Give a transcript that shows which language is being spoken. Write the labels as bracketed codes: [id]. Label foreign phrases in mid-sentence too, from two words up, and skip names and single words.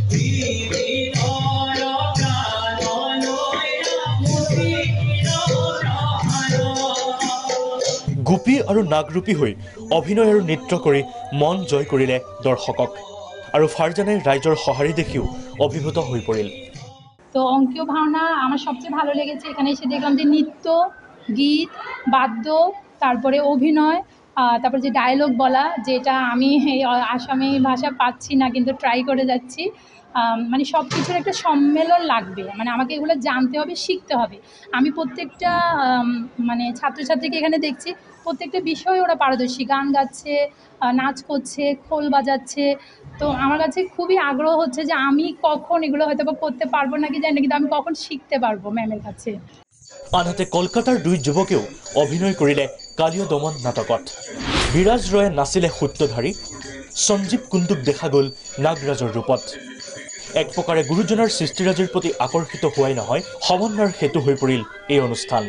[as] গোপী আৰু নাগৰূপী হৈ অভিনয় আৰু নৃত্য কৰি মন জয় কৰিলে দৰ্শকক আৰু ফারজানাই রাইজর সহারি দেখিও অভিভূত হয়ে পড়িল। [bn] তো অঙ্কীয় ভাওনা আমার সবচেয়ে ভালো লেগেছে। এখানে এসে দেখলাম যে নৃত্য, গীত, বাদ্য, তারপরে অভিনয়, তারপর যে ডায়লগ বলা, যেটা আমি আসামি ভাষা পাচ্ছি না কিন্তু ট্রাই করে যাচ্ছি, মানে সব কিছুর একটা সম্মেলন লাগবে, মানে আমাকে এগুলো জানতে হবে, শিখতে হবে। আমি প্রত্যেকটা মানে ছাত্রছাত্রীকে এখানে দেখছি প্রত্যেকটা বিষয়ে ওরা পারদর্শী, গান গাচ্ছে, নাচ করছে, খোল বাজাচ্ছে। তো আমার কাছে খুবই আগ্রহ হচ্ছে যে আমি কখন এগুলো হয়তো বা করতে পারবো নাকি জানি না, কিন্তু আমি কখন শিখতে পারবো ম্যামের কাছে। [as] আনহাতে কলকাতাৰ দুই যুৱকেও অভিনয় কৰিলে কালীয় দমন নাটকত। বিৰাজ ৰয়ে নাচিলে সূত্ৰধাৰী, সঞ্জীৱ কুণ্ডুক দেখা গ'ল নাগৰাজৰ ৰূপত। এক প্ৰকাৰে গুৰুজনাৰ সৃষ্টিৰাজিৰ প্ৰতি আকৰ্ষিত হোৱাই নহয়, সমন্বয়ৰ সেতু হৈ পৰিল এই অনুষ্ঠান।